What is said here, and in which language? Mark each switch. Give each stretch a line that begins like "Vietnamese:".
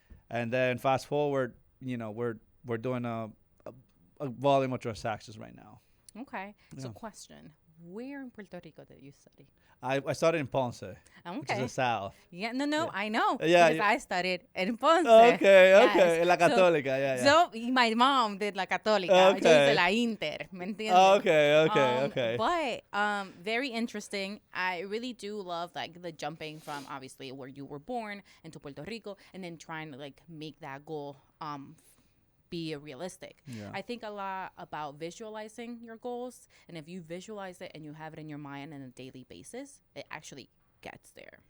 English: And then fast forward, we're doing a volume of transactions right now. Okay. Yeah. So question, where in Puerto Rico did you study? I started in Ponce, which is the South. Yeah, no, Yeah. I know. Yeah, because I studied in Ponce. Okay. Yes.
Spanish: En la Católica, yeah.
English: So my mom did la Católica. Okay.
Spanish: Yo hice la Inter, ¿me entiendes?
English: Okay. But very interesting. I really do love like the jumping from obviously where you were born into Puerto Rico and then trying to like make that goal be realistic. Yeah. I think a lot about visualizing your goals, and if you visualize it and you have it in your mind on a daily basis, it actually gets there.